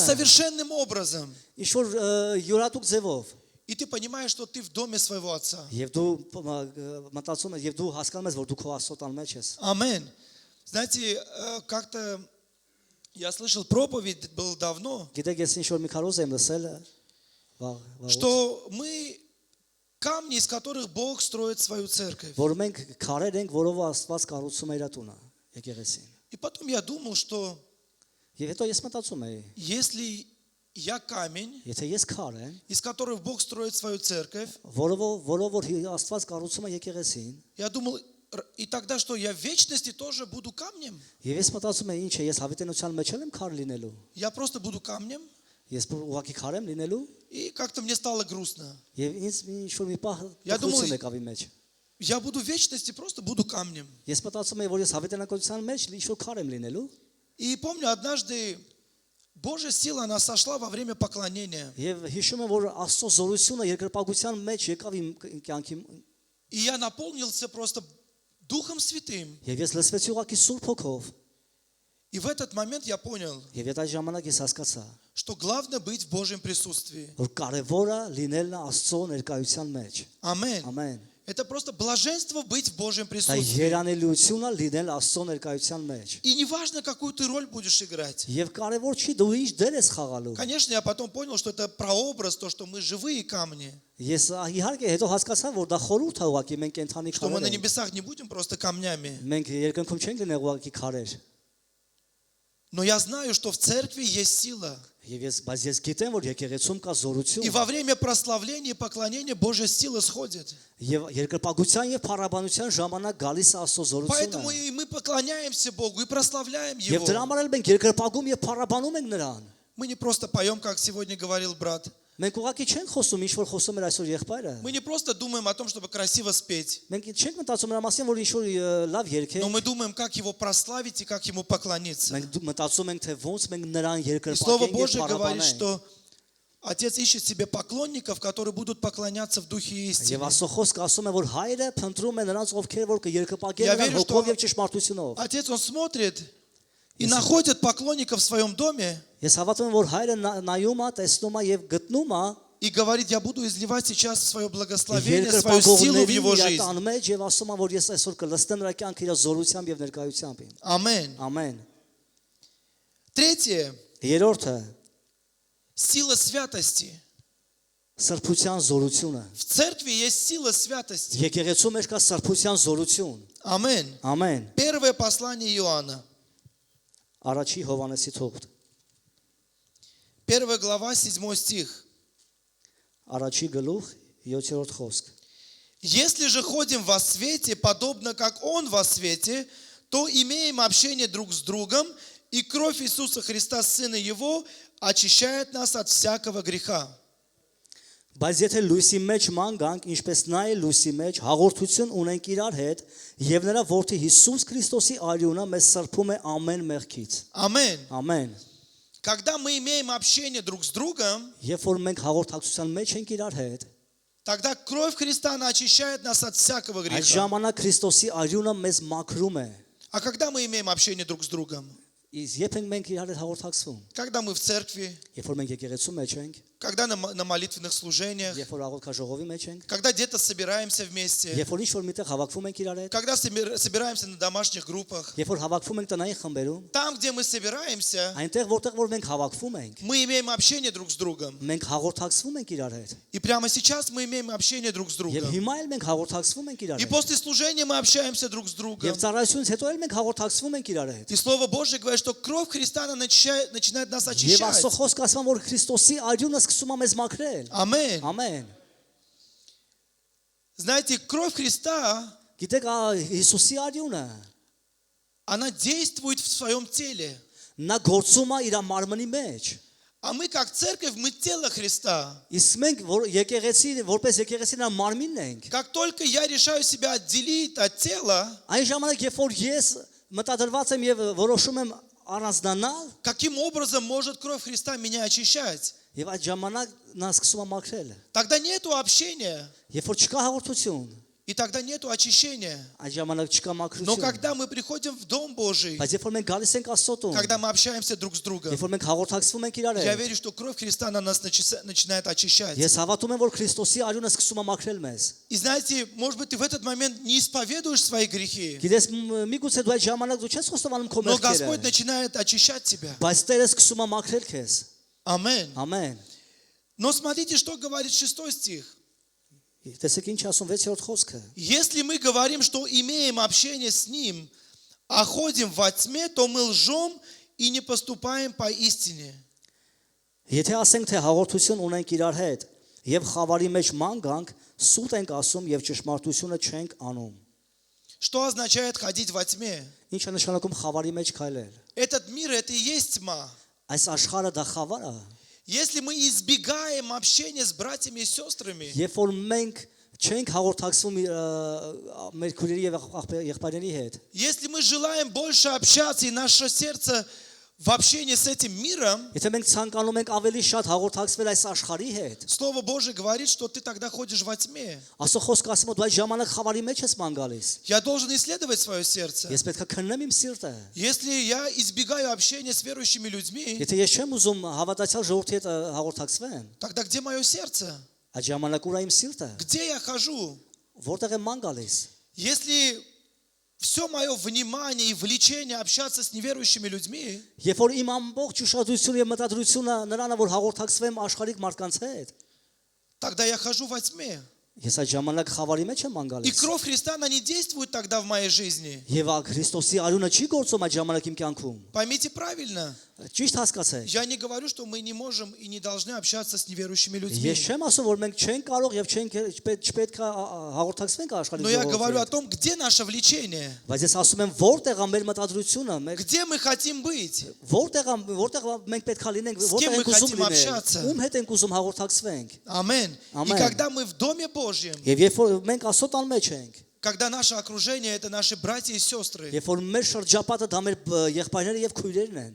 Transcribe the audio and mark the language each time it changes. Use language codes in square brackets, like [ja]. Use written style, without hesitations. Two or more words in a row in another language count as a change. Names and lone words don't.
[ru] совершенным образом. [hy] ինչ որ յուրատուկ ձևով, [ru] И ты понимаешь, что ты в доме своего Отца. [hy] եւ դու մտածում ես եւ դու հասկանում ես, որ դու քո Աստծո տան մեջ ես։ [ru] Аминь. Знаете, как-то я слышал проповедь, был давно, [hy] Գիտեք, ես ինչ որ մի քարոզ եմ լսել, վաղ, [ru] что мы камни, из которых Бог строит свою церковь. [hy] որ մենք քարեր ենք, որով Աստված կառուցում է իր տունը, եկեղեցին։ [ru] И потом я думал, что [hy] Եվ հետո ես մտածում եի, [ru] если я камень, [hy] եթե ես քար եմ, [ru] из которых Бог строит свою церковь, [hy] որով որ Աստված կառուցում է եկեղեցին, [ru] я думал, и тогда что, я в вечности тоже буду камнем? [hy] եւ ես մտածում եի, ինչ է, ես հավիտենության մեջ եմ քար լինելու։ [ru] Я просто буду камнем? [hy] Ես ուղղակի քար եմ լինելու, [ru] И как-то мне стало грустно. [hy] եւ ինձ ինչ որ մի պահ [ru] Я думал, [hy] դուքություն եկավ իմ մեջ։ [ru] Я буду в вечности, просто буду камнем. [hy] Ես մտածում եի, որ ես հավիտենակության մեջ ինչ որ քար եմ լինելու, [ru] И помню, однажды Божья сила, она сошла во время поклонения. [hy] եւ հիշում եմ, որ Աստծո զորությունը երկրպագության մեջ եկավ իմ կյանքի, [ru] И я наполнился просто Духом Святым. [hy] եւ ես լսվեցի ուղղակի Սուրբ Հոգով, [ru] И в этот момент я понял, [hy] եւ այդ ժամանակ ես հասկացա, [ru] что главное быть в Божьем присутствии. [hy] որ կարևորը լինելն է Աստծո ներկայության մեջ։ Ամեն. Ամեն։ [ru] Это просто блаженство быть в Божьем [hy] Դա [ru] присутствии. [hy] երանելիությունն է լինել Աստծո ներկայության մեջ։ [ru] И неважно, какую ты роль будешь играть. [hy] Եվ կարևոր չի դու ինչ դեր ես խաղալու։ [ru] Конечно, я потом понял, что это прообраз, то, что мы живые камни. [hy] Ես իհարկե հետո հասկացա, որ դա խորհուրդ է ուղղակի մենք կենթանի [ru] Что мы на [hy] քարեր ենք։ [ru] небесах не будем просто камнями. [hy] Մենք երկնքում չենք լինել ուղղակի քարեր։ [ru] Но я знаю, что в церкви есть сила. [hy] Բայց ես գիտեմ, որ եկեղեցում կա [ru] И [hy] զորություն։ [ru] во время прославления и поклонения Божья сила сходит. [hy] Եվ երկրպագության եւ փառաբանության ժամանակ гալիս է Աստծո [ru] Поэтому [hy] զորությունը։ [ru] и мы поклоняемся Богу и прославляем [hy] Եվ դրա [ru] Его. [hy] համար էլ մենք երկրպագում եւ փառաբանում ենք նրան։ [ru] Мы не просто поем, как сегодня говорил брат. [hy] Մենք ուղղակի չենք խոսում, ինչ որ խոսում էր այսօր եղբայրը։ [ru] Мы не просто думаем о том, чтобы красиво спеть. [hy] Մենք չենք մտածում նրա մասին, որ ինչ որ լավ երգ է։ [ru] Но мы думаем, как Его прославить и как Ему поклониться. [hy] Մենք мտածում ենք, թե ոնց մենք նրան [ru] И Слово [hy] երկրպագենք եւ [ru] Божье говорит, [hy] փառաբանենք։ [ru] что Отец ищет себе поклонников, которые будут поклоняться в Духе и [hy] Եվ [ru] истине. [hy] Աստծո խոսքը ասում է, որ Հայրը փնտրում է նրանց, ովքեր որ կերկրպագեն [ru] Я [hy] նրան [ru] верю, что [hy] հոգով եւ ճշմարտությունով։ [ru] Отец, Он смотрит и находит поклонников в своем доме [hy] Ես հավատում եմ, որ Հայրը նայում է, տեսնում է եւ գտնում է [ru] и говорит, я буду изливать сейчас свое благословение, свою силу в [hy] երկրպագողների [ru] его [hy] իր [ru] жизнь. [hy] տան մեջ եւ ասում է, որ ես այսօր կլստեմ նրա կյանքը իր զորությամբ եւ ներկայությամբ։ [ru] Аминь. [hy] Ամեն։ [ru] Третье. [hy] Երրորդը [ru] Сила святости. [hy] սրբության զորությունը։ [ru] В церкви есть сила святости. [hy] Եկեղեցու մեջ կա սրբության զորություն։ [ru] Аминь. [hy] Ամեն։ [ru] Первое послание Иоанна. [hy] Առաջի Հովանեսի թողտ։ [ru] 1 глава, 7 стих. [hy] Առաջի գլուխ 7-րդ խոսք։ [ru] Если же ходим во свете, подобно как Он во свете, то имеем общение друг с другом, и кровь Иисуса Христа, Сына Его, очищает нас от всякого греха. [hy] Բայց եթե լույսի մեջ մանգանք, ինչպես նա է լույսի մեջ, հաղորդություն ունենք իրար հետ, եւ նրա որդի Հիսուս Քրիստոսի արյունը մեզ սրբում է ամեն մեղքից։ [ru] Аминь. [hy] Ամեն։ [ru] Когда мы имеем общение друг с другом, [hy] Երբ որ մենք հաղորդակցության մեջ ենք իրար հետ, [ru] тогда кровь Христа, она очищает нас от всякого [hy] այդ [ru] греха. [hy] ժամանակ Քրիստոսի արյունը մեզ մաքրում է։ [ru] А когда мы имеем общение друг с другом? [hy] Իսկ երբ ենք մենք իրար հետ հաղորդակցվում, [ru] Когда мы в церкви, [hy] երբ որ մենք եկեղեցու մեջ ենք, [ru] когда на молитвенных служениях, [hy] երբ որ աղոթքաժողովի մեջ ենք, [ru] когда где-то собираемся вместе, [hy] երբ որ ինչ-որ միտեղ հավաքվում ենք իրար հետ, [ru] когда собираемся на домашних группах. [hy] երբ որ հավաքվում ենք տնային խմբերում, [ru] Там, где мы собираемся, [hy] այնտեղ որտեղ որ մենք հավաքվում ենք, [ru] мы имеем общение друг с другом. [hy] մենք հաղորդակցվում ենք իրար հետ։ [ru] И прямо сейчас мы имеем общение друг с [hy] Եվ [ru] другом. [hy] հիմա էլ մենք հաղորդակցվում ենք իրար [ru] И [hy] հետ։ [ru] после служения мы общаемся друг с другом. [hy] Եվ ծառայությունից հետո էլ մենք հաղորդակցվում ենք իրար հետ։ [ru] И Слово Божье говорит, что кровь Христа она начинает нас [hy] Եվ [ru] очищать. [hy] Աստծո խոսքը ասում է, որ Քրիստոսի արյունը սկսում է մեզ մաքրել։ [ru] Аминь. [hy] Ամեն։ [ru] Знаете, кровь Христа, [hy] Գիտեք, Հիսուսի արյունը [ru] она действует в своем теле. [hy] նա գործում է իր մարմնի մեջ։ [ru] А мы, как церковь, мы тело Христа. [hy] Իսկ մենք որ եկեղեցի, որպես եկեղեցի նա մարմինն ենք։ [ru] Как только я решаю себя отделить от тела, [hy] Այն ժամանակ, երբ որ ես մտադրված եմ եւ որոշում եմ առանձնանալ, [ru] каким образом может кровь Христа меня очищать? [hy] եւ այդ ժամանակ նա սկսում է մաքրել։ [ru] Тогда нету общения, [hy] Երբ որ չկա հաղորդություն, [ru] и тогда нету очищения. [hy] այդ ժամանակ չկա [ru] Но [hy] մաքրություն։ [ru] когда мы приходим в Дом Божий, [hy] Բայց երբ որ մենք գալիս ենք Աստծո տուն, [ru] когда мы общаемся друг с другом, [hy] երբ որ մենք հաղորդակցվում ենք իրար [ru] я [hy] հետ, [ru] верю, что кровь Христа на нас начинает очищать. [hy] ես հավատում եմ, որ Քրիստոսի արյունը սկսում է мաքրել մեզ։ [ru] И знаете, может быть, ты в этот момент не исповедуешь свои грехи, [hy] Գիտես, միգուցե դու այդ ժամանակ դու չես խոստովանում քո [ru] но Господь [hy] մեղքերը, [ru] начинает очищать тебя. [hy] բայց Տերը սկսում է մաքրել քեզ։ [ru] Аминь. [hy] Ամեն։ [ru] Но смотрите, что говорит 6 стих. [hy] Տեսեք ինչ ասում 6-րդ խոսքը։ [ru] Если мы говорим, что имеем общение с Ним, а ходим во тьме, то мы лжем и не поступаем по истине. [hy] Եթե ասենք, թե հաղորդություն ունենք իրար հետ եւ խավարի մեջ ման գանք, սուտ ենք ասում եւ ճշմարտությունը չենք անում։ [ru] Что означает ходить во тьме? [hy] Ինչ է նշանակում խավարի մեջ քայլել։ [ru] Этот мир, это и есть тьма. [hy] Այս աշխարհը դա խավար է։ [ru] Если мы избегаем общения с братьями и сестрами, [hy] Երբ որ մենք չենք հաղորդակցվում մեր քույրերի եւ եղբայրների հետ, [ru] если мы желаем больше общаться, и наше сердце в общении с этим миром, [hy] եթե մենք ցանկանում ենք ավելի շատ հաղորդակցվել այս աշխարհի հետ, [ru] Слово Божие говорит, что ты тогда ходишь во тьме. [hy] Աստծո խոսքը ասում է դու այդ ժամանակ խավարի մեջ ես ման գալիս։ [ru] Я должен исследовать свое сердце. [hy] Ես պետք է քննեմ իմ սիրտը։ [ru] Если я избегаю общения с верующими людьми, [hy] Եթե ես չեմ уզում հավատացյալ ժողովրդի հետ հաղորդակցվեմ, [ru] тогда где мое сердце? [hy] այդ ժամանակ ուր է իմ սիրտը։ [ru] Где я хожу? [hy] Որտեղ եմ ման գալիս։ [ru] Если все мое внимание и влечение общаться с неверующими людьми, [hy] Երբ որ իմ ամբողջ ուշադրությունը եւ մտադրությունը նրան է որ հաղորդակցվեմ աշխարհիկ մարդկանց հետ, [ru] тогда я хожу во тьме. [hy] ես այդ ժամանակ խավարի մեջ եմ ման [ru] И [hy] գալիս։ [ru] кровь Христа, она не действует тогда в моей жизни. [hy] Եվ Քրիստոսի արյունը չի գործում այդ ժամանակ իմ կյանքում։ [ru] Поймите правильно. [hy] Ճիշտ հասկացեք։ [ru] Я не говорю, что мы не можем и не должны общаться с неверующими людьми. [hy] Ես չեմ ասում որ մենք չենք կարող եւ չպետք է հաղորդակցվենք աշխարհի [ru] Но я говорю о [hy] ժողովրդի հետ։ [ru] том, где наше влечение, [hy] Բայց ես ասում եմ որտեղ է մեր մտադրությունը, մեր [ru] где мы хотим быть. [hy] որտեղ մենք պետք է լինենք, [ru] С кем [hy] որտեղ [ru] мы [hy] ենք ուզում [ru] хотим общаться? [hy] լինել, ում հետ ենք ուզում հաղորդակցվենք։ [ru] Аминь. И [hy] Амен. [ru] когда мы в Доме Божьем, [hy] Եվ երբ որ մենք Աստծո տան մեջ ենք, [ru] когда наше окружение это наши братья и сестры, [hy] երբ որ մեր շրջապատը դա մեր եղբայրները եւ քույրերն են,